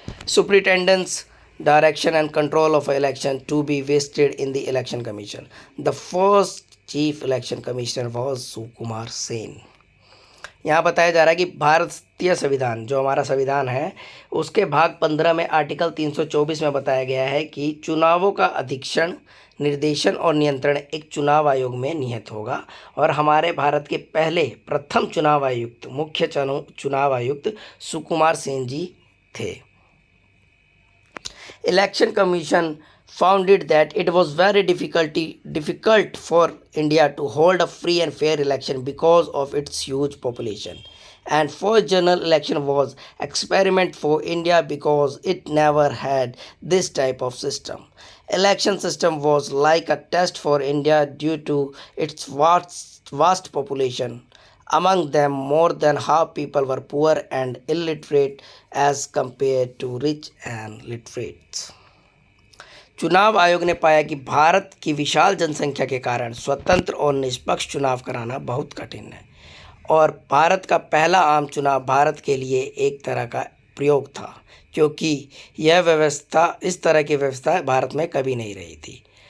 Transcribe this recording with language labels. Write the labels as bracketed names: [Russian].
[English] superintendence, direction and control of election to be vested in the election commission. The first chief election commissioner was Sukumar Sen. [Hindi] यहाँ बताया जा रहा है कि भारतीय संविधान, जो हमारा संविधान है, उसके भाग 15 में आर्टिकल 324 में बताया गया है कि चुनावों का अधीक्षण, निर्देशन और नियंत्रण एक चुनाव आयोग में निहित होगा। और हमारे भारत के पहले प्रथम चुनाव आयुक्त, मुख्य चुनाव आयुक्त सुकुमार सेन जी थे। [English] Election Commission found it that it was very difficult for India to hold a free and fair election because of its huge population. And first general election was experiment for India because it never had this type of system. Election system was like a test for India due to its vast population. Among them, more than half people were poor and illiterate as compared to rich and literates. [Hindi] चुनाव आयोग ने पाया कि भारत की विशाल जनसंख्या के कारण स्वतंत्र और निष्पक्ष चुनाव कराना बहुत कठिन है और भारत का पहला आम चुनाव भारत के लिए एक तरह का प्रयोग था, क्योंकि यह व्यवस्था, इस तरह की व्यवस्था भारत में कभी नहीं रही थी।